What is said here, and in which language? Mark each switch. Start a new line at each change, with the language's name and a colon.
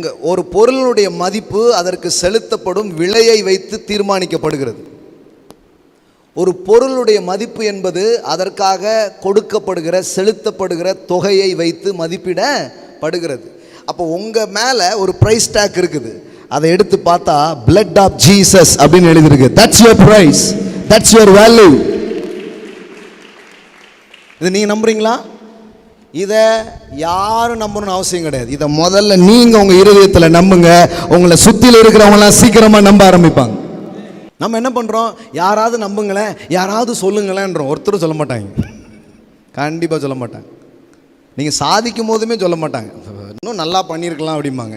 Tamil: ஒரு பொருளுடைய மதிப்பு அதற்கு செலுத்தப்படும் விலையை வைத்து தீர்மானிக்கப்படுகிறது. ஒரு பொருளுடைய மதிப்பு என்பது அதற்காக கொடுக்கப்படுகிற செலுத்தப்படுகிற தொகையை வைத்து மதிப்பிடப்படுகிறது. அப்போ உங்கள் மேலே ஒரு ப்ரைஸ் டேக் இருக்குது, அதை எடுத்து பார்த்தா
English: blood of Jesus
Tamil: அப்படின்னு எழுதிருக்கு.
English: That's your price, that's your value.
Tamil: இது நீங்கள் நம்புறீங்களா? இதை யாரும் நம்பணும்னு அவசியம் கிடையாது. இதை முதல்ல நீங்கள் உங்கள் இருதயத்தில் நம்புங்க, உங்களை சுற்றியில் இருக்கிறவங்களாம் சீக்கிரமாக நம்ப ஆரம்பிப்பாங்க. நம்ம என்ன பண்ணுறோம், யாராவது நம்புங்களேன், யாராவது சொல்லுங்களேன்றோம். ஒருத்தரும் சொல்ல மாட்டாங்க, கண்டிப்பாக சொல்ல மாட்டாங்க. நீங்கள் சாதிக்கும் போதுமே சொல்ல மாட்டாங்க, இன்னும் நல்லா பண்ணியிருக்கலாம் அப்படிம்பாங்க.